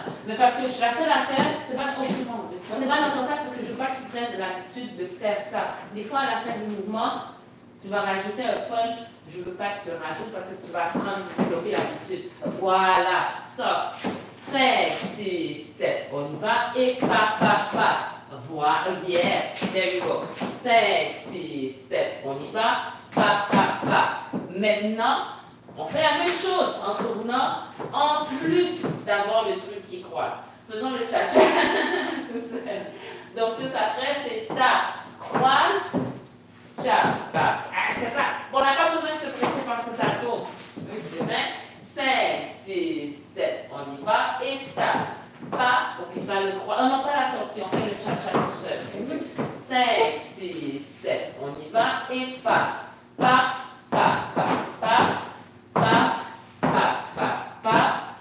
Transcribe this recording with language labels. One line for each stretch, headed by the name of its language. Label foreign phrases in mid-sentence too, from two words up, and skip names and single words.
French: Mais parce que je suis la seule à faire, c'est pas trop souvent. C'est pas dans ce sens parce que je veux pas que tu prennes l'habitude de faire ça. Des fois, à la fin du mouvement, tu vas rajouter un punch. Je veux pas que tu le rajoutes parce que tu vas apprendre à développer l'habitude. Voilà. Sort. 5, 6, 7. On y va. Et pa, pa, pa. Voilà,
English: yes, there you go.
French: 5, 6, 7, on y va. Pa, pa, pa. Maintenant, on fait la même chose en tournant, en plus d'avoir le truc qui croise. Faisons le cha-cha tout seul. Donc, ce que ça ferait, c'est ta, croise, cha, pa. Ah, c'est ça. Bon, on n'a pas besoin de se presser parce que ça tourne. 5, 6, 7, on y va. Et ta. Pas, oublie pas le croix. Oh non, pas la sortie, on fait le cha-cha tout seul. 5, 6, 7, on y va. Et pas, pas, pas, pas, pas, pas, pas, pas, pas.